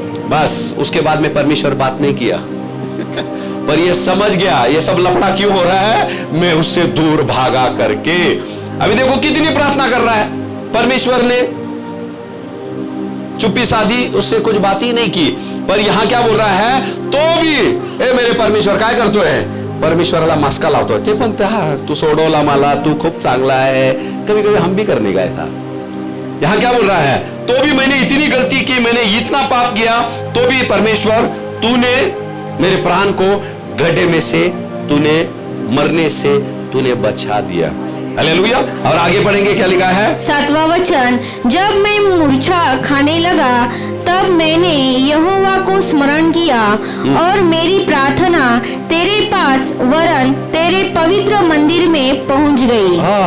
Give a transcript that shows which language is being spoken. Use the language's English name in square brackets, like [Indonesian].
[Hindi] बस उसके बाद में परमेश्वर बात नहीं किया। पर ये समझ गया ये सब लफड़ा क्यों हो रहा है, मैं उससे दूर भागा करके। अभी देखो कितनी प्रार्थना कर रहा है, परमेश्वर ने चुप्पी साधी, उससे कुछ बात ही नहीं की। पर यहां क्या बोल रहा है? तो भी ए मेरे परमेश्वर [Marathi] काय करतो [Hindi] है? [Marathi] परमेश्वराला मस्का लावतोय, ते पण तू सोडवला मला, तू खूप चांगला है। [Hindi] कभी कभी हम भी करने गए था। यहां क्या बोल रहा है? तो भी मैंने इतनी गलती की, मैंने इतना पाप किया, तो भी परमेश्वर तूने मेरे प्राण को गड्ढे में से, तूने मरने से तूने बचा दिया। हालेलुया। और आगे पढ़ेंगे, क्या लिखा है? 7वां वचन, जब मैं मूर्छा खाने लगा, तब मैंने यहोवा को स्मरण किया और मेरी प्रार्थना तेरे पास वरन तेरे पवित्र मंदिर में पहुंच गई।